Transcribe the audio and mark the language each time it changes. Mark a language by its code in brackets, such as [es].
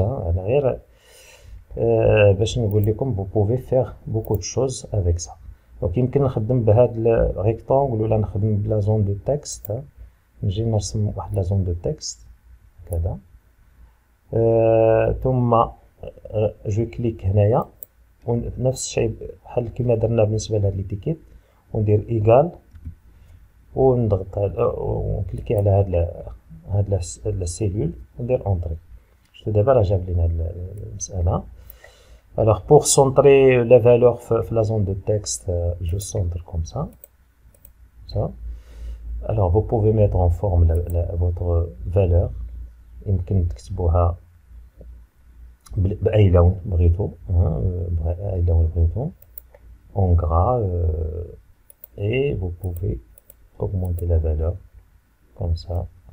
[ar] انا غير باش نقول لكم [fr] vous pouvez faire beaucoup de choses avec ça. [ar] دونك يمكن نخدم بهاد الريكتانغل ولا نخدم بلا زون دو تكست. نجي نرسم واحد لا زون دو تكست هكذا. ثم جو كليك هنايا ونفس الشيء بحال كيما درنا بالنسبه لهاد ليتيكيت وندير ايغال ونضغط ونكليكي على هاد السيلول وندير اونطري. شفتوا دابا راه جاب لينا المساله. [fr] Alors pour centrer la valeur [ar] في [fr] la zone de texte, je centre comme ça. Alors vous pouvez mettre en forme votre valeur. [ar] يمكن تكتبوها بأي لون بغيتو. أي لون بغيتو. [fr] En gras et vous pouvez augmenter la valeur comme ça.